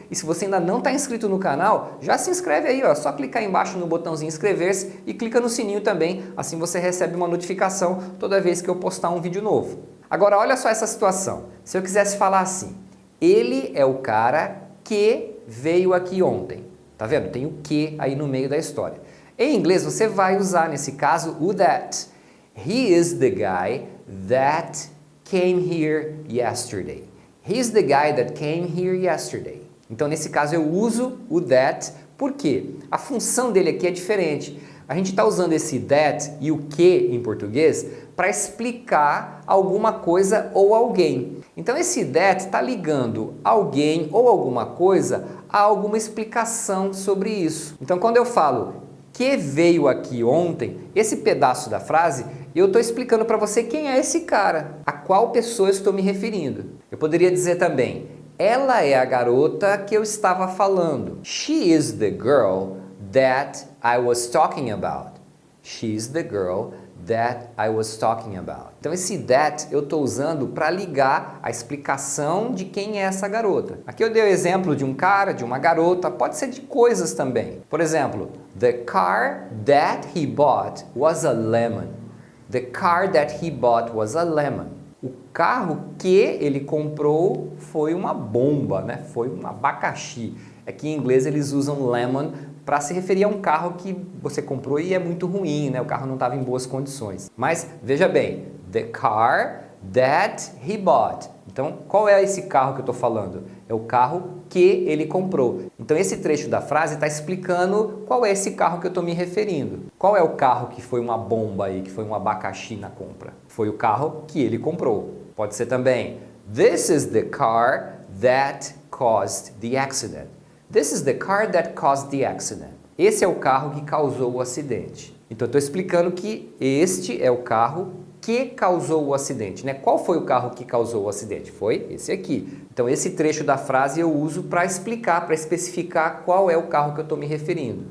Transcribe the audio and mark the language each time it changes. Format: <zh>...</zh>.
<pt>E se você ainda não está inscrito no canal, já se inscreve aí, ó. É só clicar aí embaixo no botãozinho inscrever-se e clica no sininho também, assim você recebe uma notificação toda vez que eu postar um vídeo novo. Agora olha só essa situação. Se eu quisesse falar assim, ele é o cara que veio aqui ontem. Tá vendo? Tem o que aí no meio da história. Em inglês você vai usar nesse caso o that.</pt> <en>He is the guy that came here yesterday. He's the guy that came here yesterday.</en> <pt>Então, nesse caso, eu uso o that, porque a função dele aqui é diferente. A gente está usando esse that e o que em português para explicar alguma coisa ou alguém. Então, esse that está ligando alguém ou alguma coisa a alguma explicação sobre isso. Então, quando eu falo que veio aqui ontem, esse pedaço da frase, eu estou explicando para você quem é esse cara, a qual pessoa eu estou me referindo. Eu poderia dizer também, ela é a garota que eu estava falando.</pt> <en>She is the girl that I was talking about. She is the girl that I was talking about.</en> <pt>Então esse that eu estou usando para ligar a explicação de quem é essa garota. Aqui eu dei o exemplo de um cara, de uma garota, pode ser de coisas também. Por exemplo,</pt> <en>the car that he bought was a lemon. The car that he bought was a lemon.</en> <pt>O carro que ele comprou foi uma bomba, né? Foi um abacaxi. Aqui em inglês eles usam lemon para se referir a um carro que você comprou e é muito ruim, né? O carro não estava em boas condições. Mas veja bem,</pt> <en>the car that he bought.</en> <pt>Então, qual é esse carro que eu estou falando? É o carro que ele comprou. Então, esse trecho da frase está explicando qual é esse carro que eu estou me referindo. Qual é o carro que foi uma bomba aí, que foi um abacaxi na compra? Foi o carro que ele comprou. Pode ser também,</pt> <en>this is the car that caused the accident. This is the car that caused the accident.</en> <pt>Esse é o carro que causou o acidente. Então, eu estou explicando que este é o carro que causou o acidente, né? Qual foi o carro que causou o acidente? Foi esse aqui. Então, esse trecho da frase eu uso para explicar, para especificar qual é o carro que eu estou me referindo.</pt>